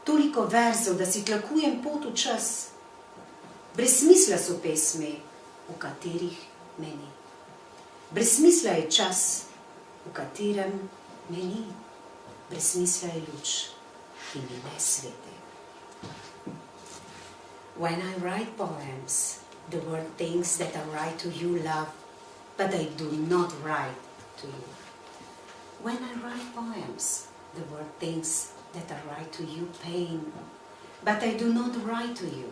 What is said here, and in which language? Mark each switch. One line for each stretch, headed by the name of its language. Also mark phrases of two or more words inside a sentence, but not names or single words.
Slovenian: toliko verzov, da si tlakujem pot v čas. Brez smisla so pesmi, v katerih me ni. Brez smisla je čas, v katerem me ni. Brez smisla je luč, ki mi ne sveti.
English: When I write poems, the world thinks that I write to you love, but I do not write to you. When I write poems, the world thinks that I write to you pain, but I do not write to you.